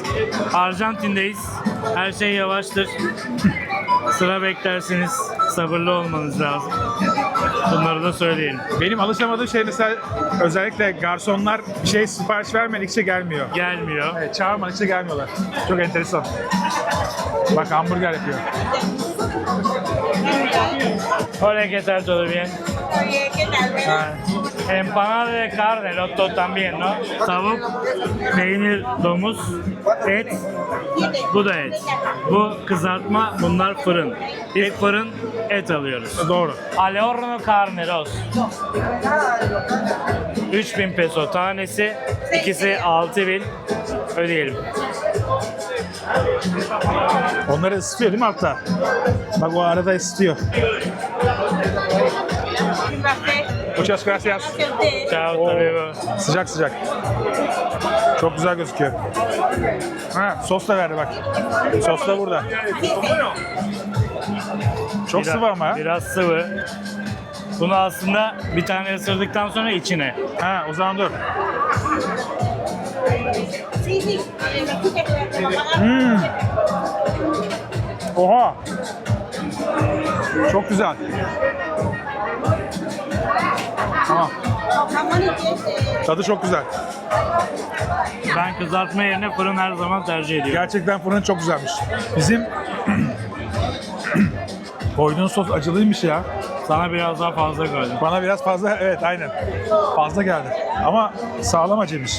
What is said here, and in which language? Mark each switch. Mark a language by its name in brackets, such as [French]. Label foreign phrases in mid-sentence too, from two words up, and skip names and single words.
[Turkish] Arjantin'deyiz. Her şey yavaştır. Sıra beklersiniz. Sabırlı olmanız lazım. Bunları da söyleyelim. Benim alışamadığım şey mesela özellikle garsonlar bir şey sipariş vermedikçe gelmiyor. Gelmiyor. Evet, çağırmadıkça gelmiyorlar. Çok enteresan. Bak hamburger yapıyor. [Spanish] Hola, ¿qué tal? ¿Todo bien? Oye, ¿qué tal? Ah, empanada de carne, loto también, ¿no? [Turkish] Tavuk, peynir, domuz, et, bu da et. Bu kızartma, bunlar fırın. Biz fırın et alıyoruz. Doğru. [Spanish] Al horno carne dos. [Turkish] 3000 peso tanesi, ikisi 6000 ödeyelim. Onları ısıtıyor değil mi altta? Bak o arada ısıtıyor. [Spanish] Muchas gracias. Ciao, hasta luego. [Turkish] Sıcak sıcak. Çok güzel gözüküyor. Ha, sos da verdi bak. Sos da burada. Çok sıvı ama. Ha? Biraz sıvı. Bunu aslında bir tane ısırdıktan sonra içine. Ha, o zaman dur. [Spanish] Sí, sí. Me pagaron. [Turkish] Oha! Çok güzel. Tamam. [Spanish] Jamón y queso. [Turkish] Tadı çok güzel. Ben kızartma yerine fırın her zaman tercih ediyorum. Gerçekten fırın çok güzelmiş. Bizim koyduğun sos acılıymış ya. Sana biraz daha fazla koydum. Bana biraz fazla, evet aynen. Fazla geldi. Ama sağlam acıymış.